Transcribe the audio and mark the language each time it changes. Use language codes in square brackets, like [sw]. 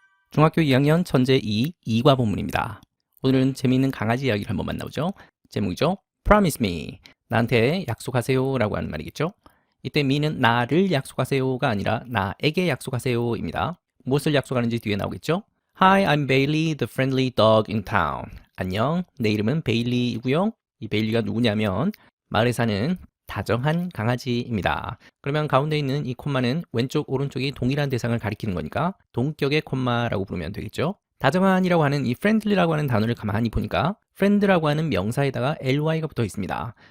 [ko] 중학교 2학년 천재 2 2과 본문입니다. 오늘은 재미있는 강아지 이야기를 한번 만나보죠. 제목이죠. [en] Promise me. [ko] 나한테 약속하세요 라고 하는 말이겠죠. 이때 me는 나를 약속하세요가 아니라 나에게 약속하세요입니다. 무엇을 약속하는지 뒤에 나오겠죠. [en] Hi, I'm Bailey, the friendly dog in town. [ko] 안녕, 내 이름은 베일리이고요. 이 베일리가 누구냐면 마을에 사는 다정한 강아지입니다. 그러면 가운데 있는 이 콤마는 왼쪽 오른쪽이 동일한 대상을 가리키는 거니까 동격의 콤마라고 부르면 되겠죠. 다정한이라고 하는 이 friendly라고 하는 단어를 가만히 보니까 friend라고 하는 명사에다가 ly가 붙어 있습니다.